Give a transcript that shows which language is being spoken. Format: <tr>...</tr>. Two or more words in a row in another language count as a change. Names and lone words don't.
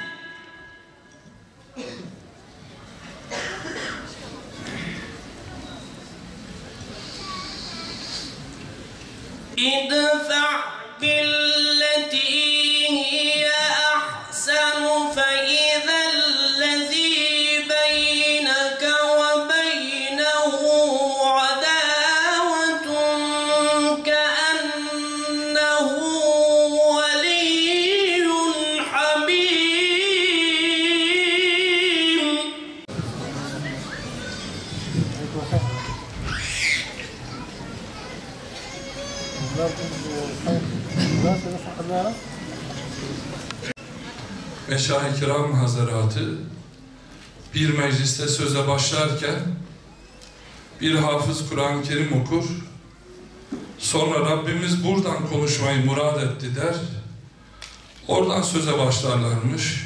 <ar>ادفع بالتي هي أحسن فإذا الذي بينك وبينه عداوة كأنه ولي حميم.</ar> <tr>Meşâih-i Kiram Hazaratı bir mecliste söze başlarken bir hafız Kur'an-ı Kerim okur, sonra Rabbimiz buradan konuşmayı murad etti der, oradan söze başlarlarmış.</tr>